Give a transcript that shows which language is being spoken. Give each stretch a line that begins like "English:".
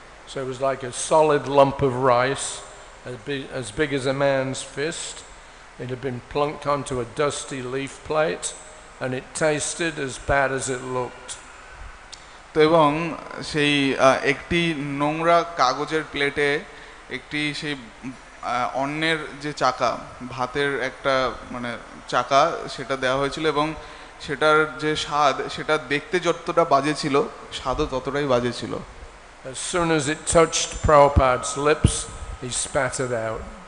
English: So it was like a solid lump of rice, as big as a man's fist. It had been plunked onto a dusty leaf plate, and it tasted as bad as it looked.
Bangla: তো এবং সেই একটি নোংরা কাগজের প্লেটে একটি সেই অন্যের যে চাকা, ভাতের একটা মানে চাকা, সেটা দেওয়া হয়েছিল এবং সেটার যে স্বাদ সেটা দেখতে যতটা বাজে ছিল স্বাদও ততটাই বাজে ছিল।
English: As soon as it touched Prabhupada's lips, he spat it out.